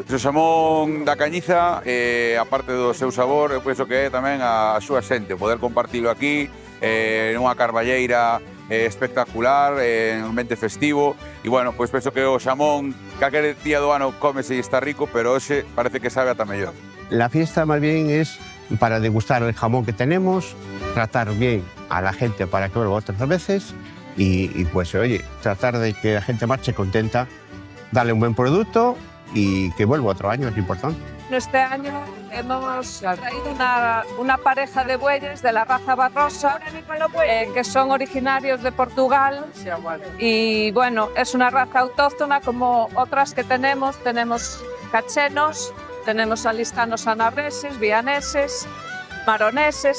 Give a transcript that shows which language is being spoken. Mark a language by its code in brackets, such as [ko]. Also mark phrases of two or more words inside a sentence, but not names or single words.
[gl] O xamón da Cañiza, aparte do seu sabor, eu penso que é tamén a súa xente, poder compartilo aquí, nunha carballeira espectacular, en un ambiente festivo, e, bueno, pois penso que o xamón, calquer día do ano cómese e está rico, pero hoxe parece que sabe ata mellor. [es] La fiesta más bien es para degustar el jamón que tenemos, tratar bien a la gente para que vuelva otras veces y pues oye, tratar de que la gente marche contenta, darle un buen producto y que vuelva otro año, es importante. Este año hemos traído una pareja de bueyes de la raza Barrosa que son originarios de Portugal y bueno, es una raza autóctona como otras que tenemos cachenos, tenemos alistanos anabreses, vianeses, maroneses.